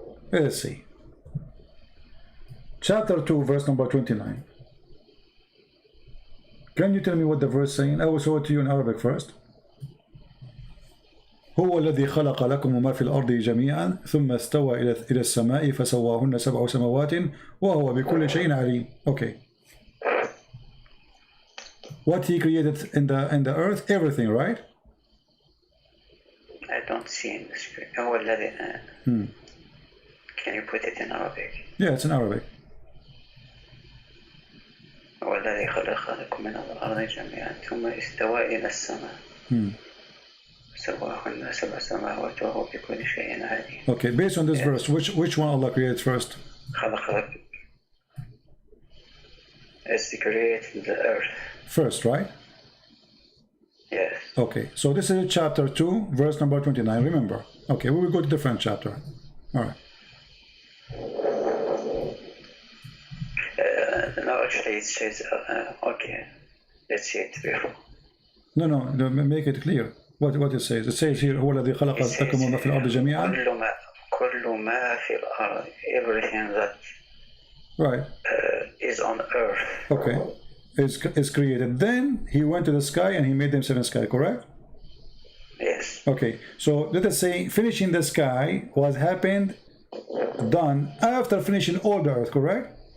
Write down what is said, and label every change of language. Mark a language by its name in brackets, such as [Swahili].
[English] Let's see. Chapter 2, verse number 29. Can you tell me what the verse saying? I will show it to you in Arabic first. [Arabic] هو الذي خلق لكم ما في الأرض جميعا ثم استوى إلى السماء فسواهن سبع سماوات وهو بكل شيء عليم. [English] Okay. What he created in the earth, everything, right? I don't see in the screen. [Arabic] هو الذي. [English] Can you put it in Arabic? Yeah, it's in Arabic. [Arabic] هو الذي خلق لكم من الأرض جميعا ثم استوى إلى السماء. سواهن سبع سماوات وهو بكل شيء عليم. [English] Okay, based on this verse, which one Allah created first? خلق is created the earth. First, right? Yes. Okay, so this is chapter 2, verse number 29. Remember. Okay, we will go to different chapter. All right. No, actually it says, okay, let's see it before. No, make it clear. What it says. It says here, [Arabic] هو الذي خلق لكم ما في الأرض جميعا. كل ما في الأرض, [English] everything that right is on earth. Okay, is created. Then he went to the sky and he made them seven sky, correct? Yes. Okay, so let us say finishing the sky was done after finishing all the earth, correct?